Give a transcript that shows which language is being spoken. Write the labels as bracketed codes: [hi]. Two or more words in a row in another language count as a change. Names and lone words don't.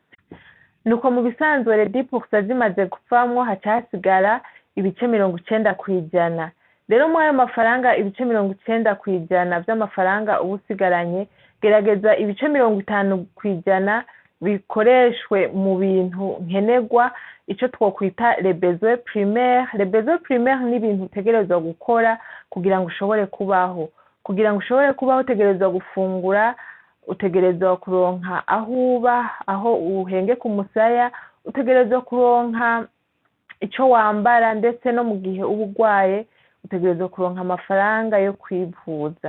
[rn] Nuko mu bisanzwe le 10% zimaze gupfamwo hacasigara ibice 90%. Rero mu ayo mafaranga ibice 90% by'amafaranga ubusigaranye, gerageza ibice 50% bikoreshwe mu bintu nkenerwa, ico twokwita [fr] les besoins primaires. Les besoins primaires [rn] ni ibintu utegerezwa gukora kugira ngo ushobore kubaho. Kugira ngo ushobore kubaho utegerezwa gufungura, utegerezwa kuronka aho uba, aho uhenge ku musaya, utegerezwa kuronka ico wambara, ndetse no mu gihe uba urwaye utegerezwa kuronka amafaranga yo kwivuza.